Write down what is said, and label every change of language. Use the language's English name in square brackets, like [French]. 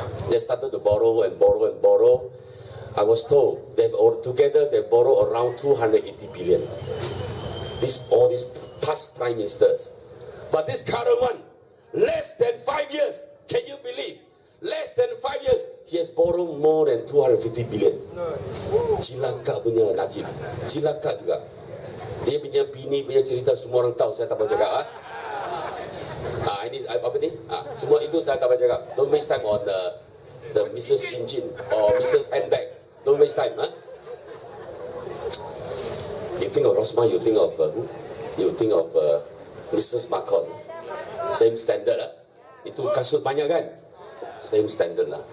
[English] They started to borrow and borrow and borrow. I was told that together they borrow around 280 billion. All these past prime ministers. But this current one, less than 5 years, can you believe? Less than 5 years, he has borrowed more than 250 billion. [Malay] Cilaka punya Najib. Cilaka juga. Dia punya bini punya cerita semua orang tahu, saya tak boleh cakap. Ini apa ni? Semua itu saya tak boleh cakap. [English] Don't waste time on the Mrs. Cincin or Mrs. Handbag. Don't waste time. You think of Rosma, you think of who? You think of Mrs. Marcos. Same standard. [Malay] Itu kasut banyak kan? [English] Same standard [Malay] lah.